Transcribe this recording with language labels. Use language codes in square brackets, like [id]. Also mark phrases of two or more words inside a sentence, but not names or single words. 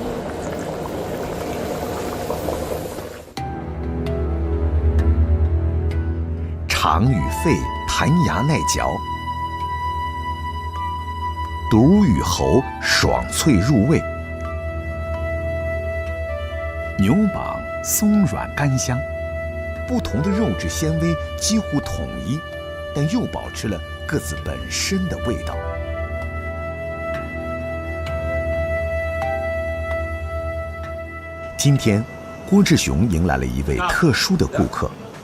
[zh] 腸與肺彈牙耐嚼，肚與喉爽脆入味，牛膀鬆軟甘香。不同的肉质纤维几乎统一，但又保持了各自本身的味道。今天，郭志雄迎来了一位特殊的顾客。